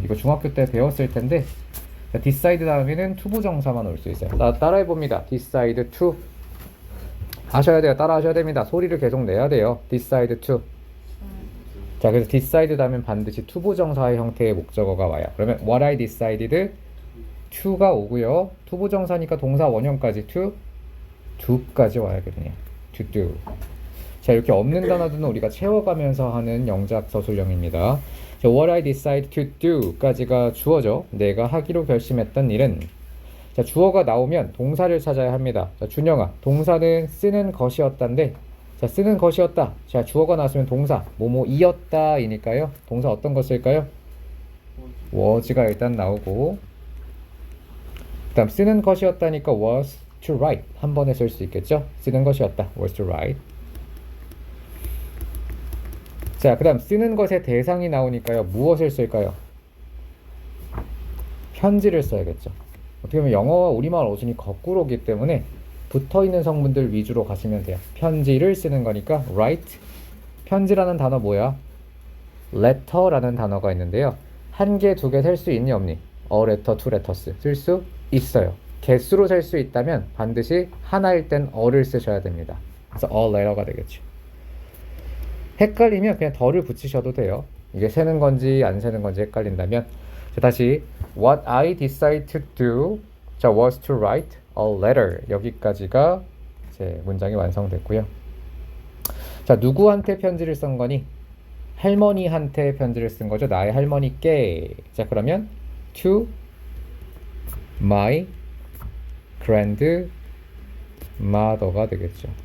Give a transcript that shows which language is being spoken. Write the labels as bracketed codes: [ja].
[ko] 이거 중학교 때 배웠을 텐데, 자, decide 다음에는 투부정사만 올 수 있어요. 따라해 봅니다. [en] decide to. [ko] 하셔야 돼요. 따라 하셔야 됩니다. 소리를 계속 내야 돼요. [en] decide to. [ko] 자, 그래서 decide 다음엔 반드시 투부정사의 형태의 목적어가 와요. 그러면 [en] what I decided to가 오고요. [ko] 투부정사니까 동사 원형까지 to, do까지 와야겠네요. [en] to do. [ko] 자, 이렇게 없는 단어들은 우리가 채워가면서 하는 영작 서술형입니다. [en] 자, what I decide to do까지가 주어죠. [ko] 내가 하기로 결심했던 일은. 자, 주어가 나오면 동사를 찾아야 합니다. 자, 준영아, 동사는 쓰는 것이었단데, 자, 쓰는 것이었다. 자, 주어가 나왔으면 동사 뭐뭐이었다 이니까요. 동사 어떤 거 쓸까요? was가 일단 나오고, 그 다음 쓰는 것이었다니까 [en] was to write [ko] 한 번에 쓸 수 있겠죠? 쓰는 것이었다. [en] was to write. [ko] 자, 그 다음 쓰는 것의 대상이 나오니까요. 무엇을 쓸까요? 편지를 써야겠죠. 어떻게 보면 영어와 우리말 어순이 거꾸로기 때문에 붙어있는 성분들 위주로 가시면 돼요. 편지를 쓰는 거니까 write. 편지라는 단어 뭐야? letter라는 단어가 있는데요. 한 개, 두 개 셀 수 있니 없니? [en] a letter, two letters [ko] 쓸 수 있어요. 개수로 셀 수 있다면 반드시 하나일 땐 어를 쓰셔야 됩니다. 그래서 a letter가 되겠죠. 헷갈리면 그냥 덜을 붙이셔도 돼요. 이게 세는 건지 안 세는 건지 헷갈린다면. 자, 다시 [en] what I decided to do 자, was to write a letter. [ko] 여기까지가 이제 문장이 완성됐고요. 자, 누구한테 편지를 쓴 거니? 할머니한테 편지를 쓴 거죠. 나의 할머니께. 자, 그러면 [en] to my grandmother [ko] 가 되겠죠.